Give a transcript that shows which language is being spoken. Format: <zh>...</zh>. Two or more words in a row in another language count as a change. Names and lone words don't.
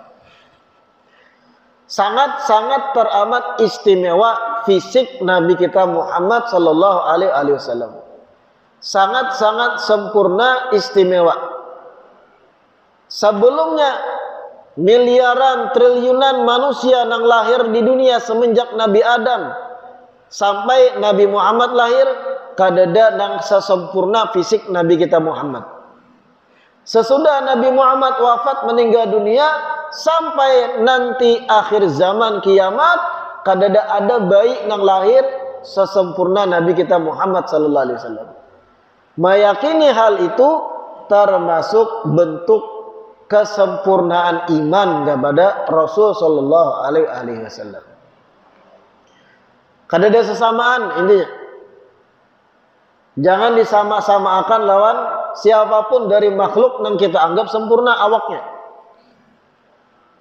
<id>Sangat-sangat teramat istimewa fisik Nabi kita Muhammad</id> <ar>صلى الله عليه وسلم.</ar> <id>Sangat-sangat sempurna, istimewa. Sebelumnya miliaran triliunan manusia yang lahir di dunia semenjak Nabi Adam sampai Nabi Muhammad lahir, kadada nang sesempurna fisik Nabi kita Muhammad. Sesudah Nabi Muhammad wafat meninggal dunia sampai nanti akhir zaman kiamat, kadada ada bayi nang lahir sesempurna Nabi kita Muhammad</id> <ar>صلى الله عليه وسلم.</ar> <id>Meyakini hal itu termasuk bentuk kesempurnaan iman kepada Rasul</id> <ar>صلى الله عليه وسلم.</ar> <id>Kadada sesamaan intinya. Jangan disama-samakan lawan siapapun dari makhluk yang kita anggap sempurna awaknya.</id>